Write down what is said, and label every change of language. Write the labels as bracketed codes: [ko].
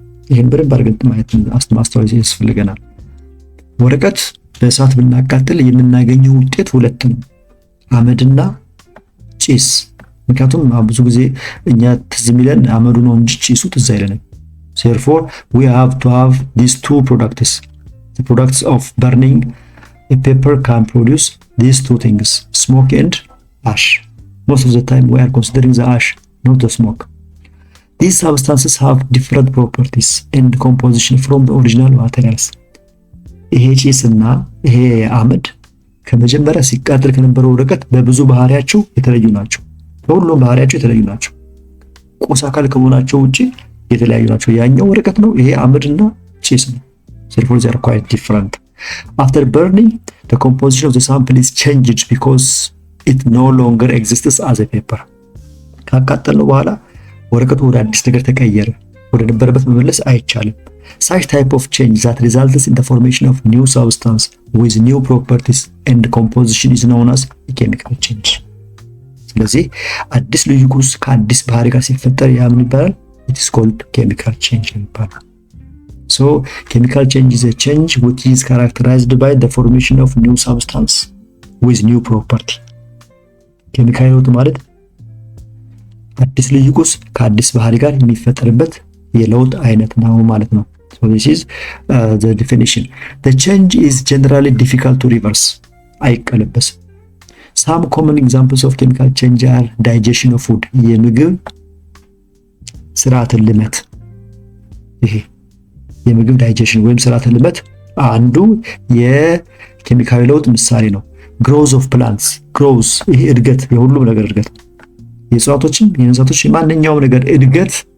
[am] ይሄን በደንብ አድርገን ማየት ማስተዋል ያስፈልገናል። ወረቀት በእሳት ብናቃጥል የምናገኘው ውጤት ሁለት ነው፣ አመድና ጭስ። ምክንያቱም ብዙ ጊዜ እኛ ትዝ የሚለን አመዱ ነው እንጂ ጭሱ ትዝ አይለንም። [en] therefore we have to have these two products. the products of burning a paper can produce these two things, smoke and ash. most of the time we are considering the ash, not the smoke. These substances have different properties and composition from the original materials. [am] ይሄ ጭስና ይሄ አመድ ከመጀመሪያ ሲቃጠል ከነበረው ወረቀት በብዙ ባህሪያቸው የተለዩ ናቸው። በሁሉም ባህሪያቸው የተለዩ ናቸው። ቁስ አካል ከመሆናቸው ውጪ የተለያዩ ናቸው። ያኛው ወረቀት ነው፣ ይሄ አመድና ጭስ ነው። [en] therefore they are quite different. after burning the composition of the sample is changed because it no longer exists as a paper. [am] ካቃጠልነው በኋላ ወረቀቱ ወደ አዲስ ነገር ተቀየረ። ወደ ነበረበት መመለስ አይቻልም። [en] such type of change that results in the formation of new substance with new properties and composition is known as a chemical change. [am] ስለዚህ አዲስ ልዩ ቁስ ከአዲስ ባህሪ ጋር ሲፈጠር ያ ምን ይባላል? [en] it is called chemical change [am] ይባላል። [en] so chemical change is a change which is characterized by the formation of new substance with new property. [am] ኬሚካል ለውጥ ማለት አዲስ ልዩ ቁስ ከአዲስ ባህሪ ጋር የሚፈጠርበት የለውጥ አይነት ነው ማለት ነው። [en] so this is the definition. the change is generally difficult to reverse. [am] አይቀለበስም። [en] some common examples of chemical change are digestion of food. [am] የምግብ ስርዓተ ልመት። ይሄ የምግብ ዳይጀሽን ወይም ስርዓተ ልመት አንዱ የኬሚካል ለውጥ ምሳሌ ነው። [en] growth of plants. [am] growth ይሄ እድገት፣ የሁሉም ነገር እድገት፣ የእጽዋቶችም የእንስሳቶች ማንኛውም ነገር እድገት